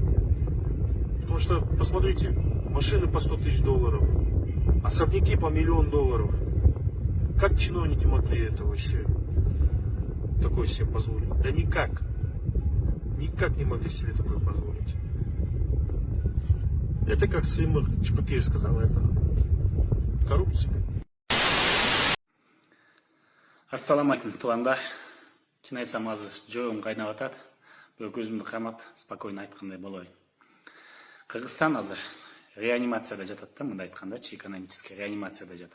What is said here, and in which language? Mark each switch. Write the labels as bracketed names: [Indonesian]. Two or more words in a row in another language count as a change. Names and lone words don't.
[Russian] Потому что, посмотрите, машины по 100 тысяч долларов, особняки по $1 миллион. Как чиновники могли это вообще такое себе позволить? Да никак. Никак не могли себе такое позволить. Это как Сымых Чепыкеев сказал, это коррупция. [Kyrgyz] Ассаламу алейкум, туугандар. Чын айтсам, азыр жоюм кайнап атат. Көзүмдү камап, спокойно айткандай болоюн. Кыргызстан азыр реанимацияда жатат да, мындай айткандачы, экономический реанимацияда жатат.